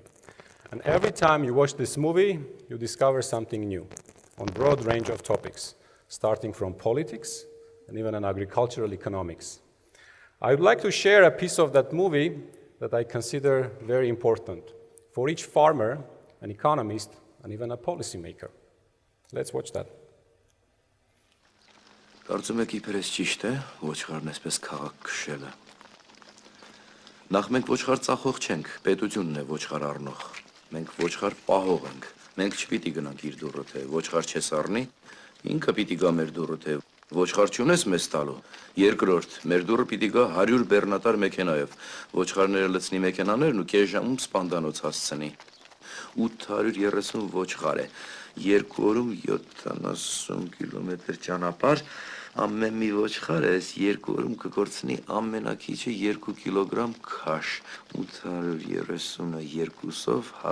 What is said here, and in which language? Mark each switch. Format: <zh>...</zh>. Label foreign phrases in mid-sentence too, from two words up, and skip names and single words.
<en>And every time you watch this movie, you discover something new on a broad range of topics, starting from politics and even on agricultural economics. I would like to share a piece of that movie that I consider very important for each farmer, an economist, and even a policymaker. Let's watch that.</en> <hy>Կարծում եք իբրես ճիշտ է ոչխարն այսպես քաղաք քշելը։ Նախ մենք ոչխար ծախող չենք, պետությունն է ոչխար առնող։ Մենք ոչխար պահող ենք։ Մենք չպիտի գնանք իր դուռը, թե ոչխար չես առնի, ինքը պիտի գա մեր դուռը, թե ոչխար չունես մեզ տալու։ Երկրորդ, մեր դուռը պիտի գա 100 բեռնատար մեքենայով։ Ոչխարները լցնի մեքենաներն ու կես ժամում սպանդանոց հասցնի։ 830 ոչխար է, 2 օրում 70 կիլոմետր ճանապարհ, ամեն մի ոչխարը այս 2 օրում կկորցնի ամենակիչը 2 կիլոգրամ քաշ, 830-ը 2-ով</hy>